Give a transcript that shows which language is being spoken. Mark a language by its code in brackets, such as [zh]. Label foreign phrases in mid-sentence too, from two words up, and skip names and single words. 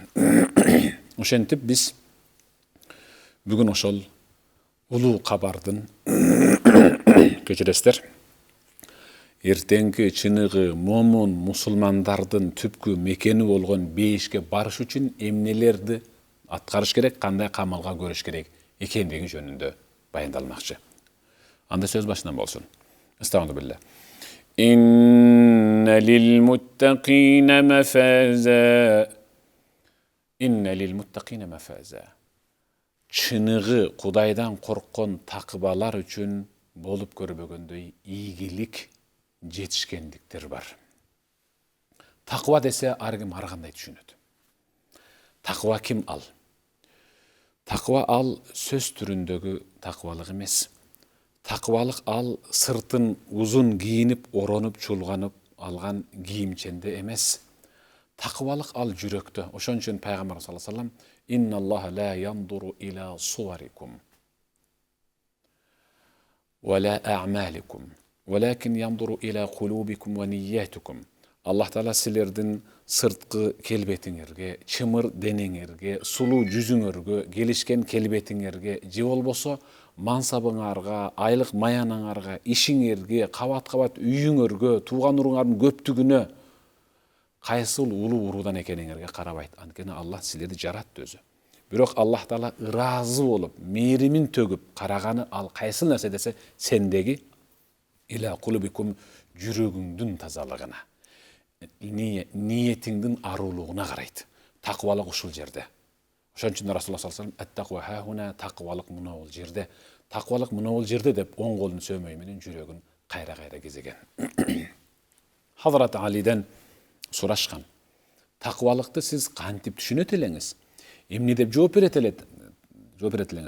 [ky] Ошентип биз бүгүн ошол улуу кабардын көчүрөсүздөр, эртеңки чыныгы момун мусулмандардын түпкү мекени болгон бейишке барыш үчүн эмнелерди аткарыш керек, кандай камалга көрүш керек экендиги жөнүндө баяндалмакчы. Анда сөз башынан болсун. [ar] Астагфирулла. إن للمتقين مفازا. إن للمتقين مفازا. [ky] Чыныгы Кудайдан корккон такыбалар үчүн болуп көрбөгөндөй ийгилик жетишкендиктер бар. Тақуа десе ар ким ар кандай түшүнөт. Тақуа ким ал? Тақуа ал сөз түрүндөгү тақуалык эмес. Тақуалык ал сыртын узун кийинип, оронуп, чулганып алган кийимченде эмес. Тақуалык ал жүрөктө. Ошон үчүн пайгамбар [ar] صلى الله عليه وسلم إن الله لا ينظر إلى صوركم ولا أعمالكم ولكن ينظر إلى قلوبكم ونياتكم. [ky] Аллах Таала силердин сырткы келбетиңерге, чымыр денеңерге, сулуу жүзүңөргө, келишкен келбетиңерге, же болбосо мансабыңарга, айлык маянаңарга, ишиңерге, кабат-кабат үйүңөргө, тууган уруңардын көптүгүнө кайсыл улуу уруудан экениңерге карабайт. Анткени Аллах силерди жаратты өзү. Бирок Аллах Таала ыраазы болуп, мээримин төгүп караганы ал кайсыл нерсе десе, сендеги [ar] إلى قلوبكم [ky] жүрөгүңдүн тазалыгына, ниетиңдин арулугуна карайт. Тақуалык ушул жерде. Ошон үчүн Расулуллах [ar] صلى الله عليه وسلم التقوى هاهنا, [ky] тақуалык мына бул жерде. Тақуалык мына бул жерде деп оң колун сөөмөй менен жүрөгүн кайра-кайра кезеген. Хазрат Алиден сурашкан. Тақуалыкты сиз кантип түшүнөт элеңиз? Эмне деп жооп берет элеңиз?